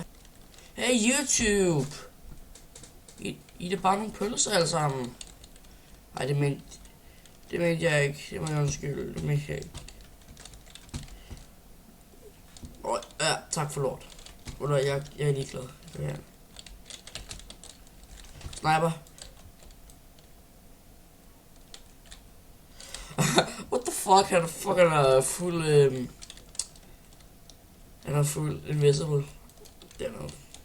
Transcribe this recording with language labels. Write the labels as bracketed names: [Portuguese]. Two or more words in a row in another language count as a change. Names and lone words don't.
[English] Hey YouTube! [Danish] I er det bare nogle pølser alle sammen. Ej, det mente jeg ikke. Det må jeg undskylde. Det mente jeg ikke. Ja, tak for lort. Jeg er ligeglad. Ja. Sniper. [English] What the fuck? [Danish] Han er fuld... Han er fuld invisible. Det er noget.